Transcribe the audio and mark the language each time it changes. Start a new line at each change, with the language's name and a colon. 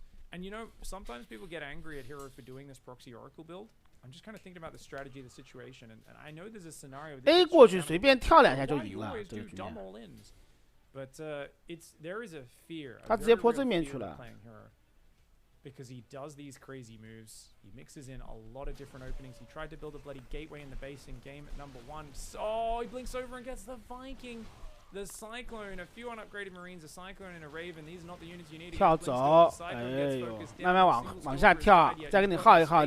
English: And you know, sometimes people get angry at Hero for doing this proxy Oracle build. I'm just kind of thinking about the strategy of the situation, and I know there's a scenario.
Chinese: A 过去随便跳2下就赢了，这个局面。
English: But there is a fear.
Chinese: 他直接泼正面去了。
English: Because he does these crazy moves, he mixes in a lot of different openings. He tried to build a bloody gateway in the base in game at number 1. Oh, he blinks over and gets the Viking. The Cyclone, a few unupgraded Marines, a Cyclone and a Raven. These are not the units you need.
Chinese: 跳走，哎呦，慢慢往下跳，再给你耗一耗。